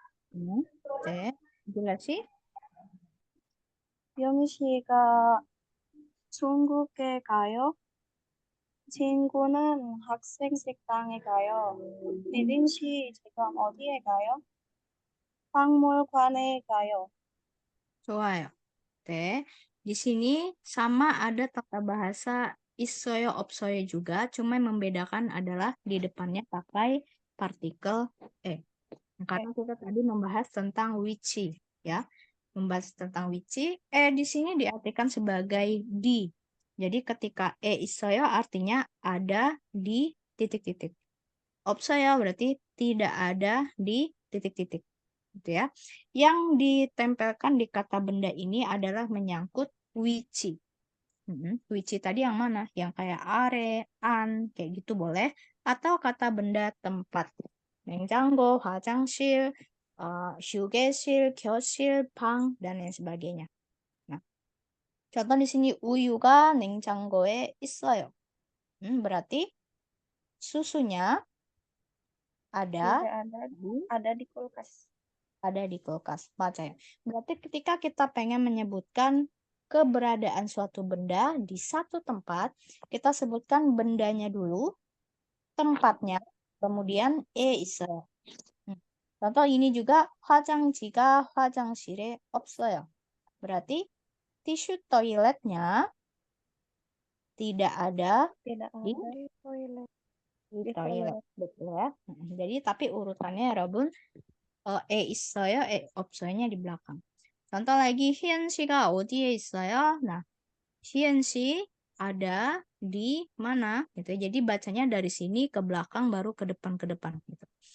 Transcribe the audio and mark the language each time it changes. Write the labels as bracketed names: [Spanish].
[Korean] 네, 틸라 씨. 영 씨가 중국에 가요? 친구는 학생 식당에 가요. 리린 씨 지금 어디에 가요? 박물관에 가요. 좋아요. [Indonesian] 네, di sini sama ada tata bahasa 있어요, 없어요 juga, cuma yang membedakan adalah di depannya pakai partikel e. Karena kita tadi membahas tentang which, ya. Membahas tentang which, di sini diartikan sebagai di. Jadi ketika 있어요 artinya ada di titik-titik. 없어요 berarti tidak ada di titik-titik. Gitu ya. Yang ditempelkan di kata benda ini adalah menyangkut which. Which tadi yang mana? Yang kayak are, an, kayak gitu boleh. Atau kata benda tempat. [Korean] 냉장고, 화장실, 휴게실, 교실, 방, dan lain sebagainya. [Indonesian] Nah, contoh di sini [Korean] 우유가 냉장고에 있어요. [Indonesian] Berarti susunya ada ada di kulkas. Ada di kulkas. Baca ya. Berarti ketika kita pengen menyebutkan keberadaan suatu benda di satu tempat, kita sebutkan bendanya dulu, tempatnya, kemudian 있어요. Contoh ini juga [Korean] 화장지가 화장실에 없어요. [Indonesian] Berarti tisu toiletnya tidak ada di toilet. toilet. Betul ya. Jadi tapi urutannya ya Robun, 있어요, 없어요nya di belakang. Contoh lagi, [Korean] 희연 씨가 어디에 있어요? [Indonesian] Nah, 희연 씨 ada di mana? Gitu. Jadi bacanya dari sini ke belakang baru ke depan gitu.